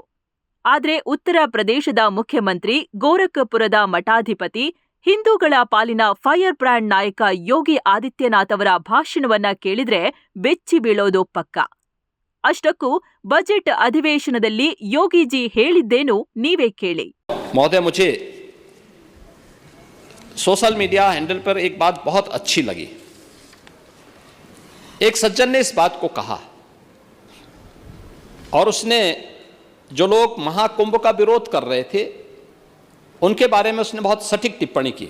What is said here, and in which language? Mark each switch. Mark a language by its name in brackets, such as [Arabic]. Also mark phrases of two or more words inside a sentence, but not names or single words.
[Kannada] ಆದರೆ ಉತ್ತರ ಪ್ರದೇಶದ ಮುಖ್ಯಮಂತ್ರಿ, ಗೋರಖ್ಪುರದ ಮಠಾಧಿಪತಿ, ಹಿಂದೂಗಳ ಪಾಲಿನ [English] fire brand [Kannada] ನಾಯಕ ಯೋಗಿ ಆದಿತ್ಯನಾಥ್ ಅವರ ಭಾಷಣವನ್ನ ಕೇಳಿದ್ರೆ ಬೆಚ್ಚಿ ಬೀಳೋದು ಪಕ್ಕ. ಅಷ್ಟಕ್ಕೂ ಬಜೆಟ್ ಅಧಿವೇಶನದಲ್ಲಿ ಯೋಗಿಜಿ ಹೇಳಿದ್ದೇನು ನೀವೇ ಕೇಳಿ. [Hindi] महोदय, मुझे [English] social media handle [Hindi] पर एक बात बहुत अच्छी लगी. एक सज्जन ने इस बात को कहा और उसने जो लोग महाकुंभ का विरोध कर रहे थे उनके बारे में उसने बहुत सटीक टिप्पणी की.